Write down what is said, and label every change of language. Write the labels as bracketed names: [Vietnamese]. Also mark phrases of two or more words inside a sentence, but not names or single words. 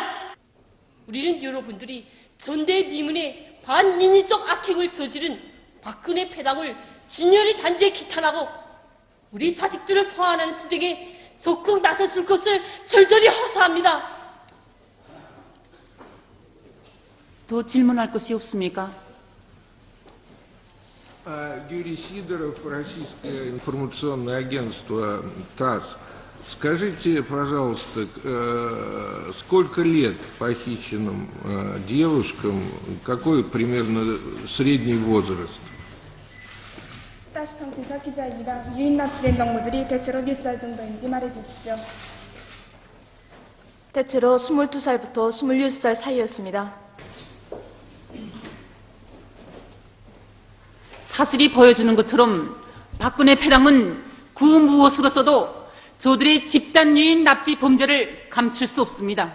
[Korean] 우리는 여러분들이 전대 미문의 반인위적 악행을 저지른 박근혜 패당을 진열히 단죄 기탄하고 우리 자식들을 소환하는 투쟁에 적극 나서줄 것을 절절히 호소합니다. 더 질문할 것이 없습니까? [Russian] Юрий Сидоров, Российское информационное агентство ТАСС. Скажите, пожалуйста, сколько лет похищенным девушкам, какой примерно средний возраст? [Korean] 타스 통신사 기자입니다. 유인 납치된 동무들이 대체로 몇 살 정도인지 말해주십시오. 대체로 22살부터 26살 사이였습니다. 사실이 보여주는 것처럼 박근혜 패당은 그 무엇으로서도 저들의 집단 유인 납치 범죄를 감출 수 없습니다.